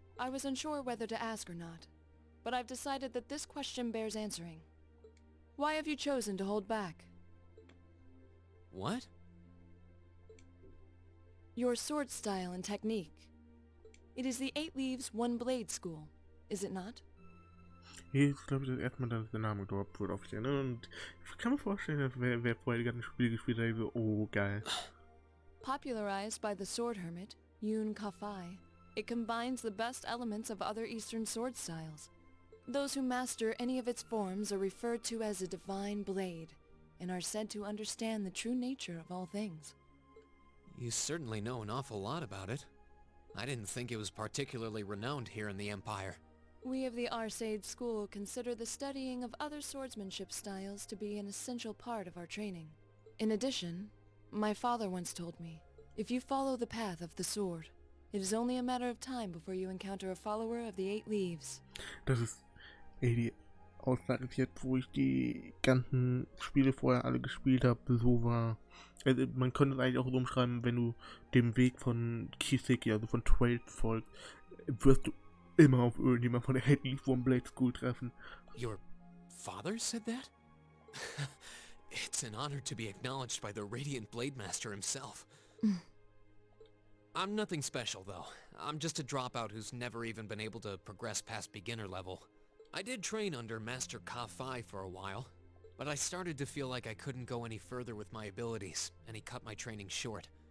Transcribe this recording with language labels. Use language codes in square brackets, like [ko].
[en] I was unsure whether to ask or not, but I've decided that this question bears answering. Why have you chosen to hold back? What? Your sword style and technique. It is the 8 Leaves, 1 Blade School, is it not? [de] Hier ist, glaube ich, das erste Mal, dass der Name gedroppt wird offiziell. Ne? Und ich kann mir vorstellen, dass wer vorher die ganzen Spiele gespielt hat, so, oh, geil. [en] Popularized by the sword hermit, Yun Ka-Fai, it combines the best elements of other Eastern sword styles. Those who master any of its forms are referred to as a divine blade, and are said to understand the true nature of all things. You certainly know an awful lot about it. I didn't think it was particularly renowned here in the Empire. We of the Arcade School consider the studying of other swordsmanship styles to be an essential part of our training. In addition, my father once told me, if you follow the path of the sword, it is only a matter of time before you encounter a follower of the 8 Leaves. [de] Das ist die Aussage jetzt, wo ich die ganzen Spiele vorher alle gespielt habe, so war. Also man könnte es eigentlich auch so umschreiben, wenn du dem Weg von Kiseki, also von 12 folgst, wirst du immer auf irgendjemand von der Headley One Blade School treffen. [en] Your father said that? It's an honor to be acknowledged by the Radiant Blade Master himself. I'm nothing special, though. I'm just a dropout who's never even been able to progress past beginner level. I did train under Master Ka-Fai for a while, but I started to feel like I couldn't go any further with my abilities, and he cut my training short.